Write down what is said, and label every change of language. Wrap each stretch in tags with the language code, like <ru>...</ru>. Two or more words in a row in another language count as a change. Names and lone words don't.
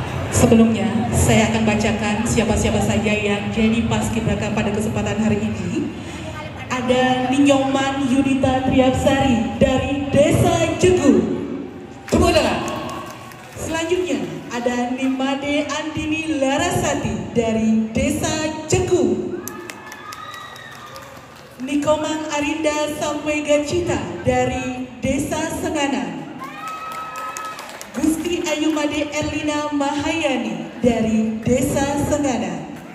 <id>Sebelumnya, saya akan bacakan siapa-siapa saja yang jadi paskibraka pada kesempatan hari ini. Ada Ninyoman Yunita Triapsari dari Desa Jegu. Tepuk tangan. Selanjutnya, ada Nimade Andini Larasati dari Desa Jegu. Nikomang Arinda Samwega Cita dari Desa Sengana. Gusti Ayumade Erlina Mahayani dari Desa Sengana.</id>